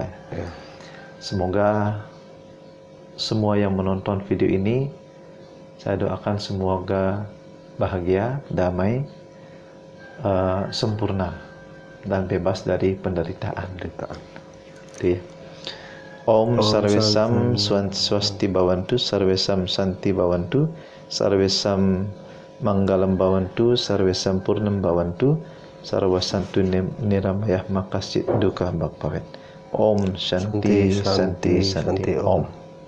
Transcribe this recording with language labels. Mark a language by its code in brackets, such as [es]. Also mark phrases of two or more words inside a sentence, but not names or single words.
[id] Ya. Semoga semua yang menonton video ini, saya doakan semoga bahagia, damai, sempurna, dan bebas dari penderitaan. Itu ya. [sa] Om Sarvesam Swasti Bhavantu, Sarvesam Santi Bhavantu, Sarvesam Manggalam Bhavantu, Sarvesam Purnam Bhavantu, Sarvasantu Niramayah Makasit Duka Bhakpavet. Om Shanti Shanti Shanti Om.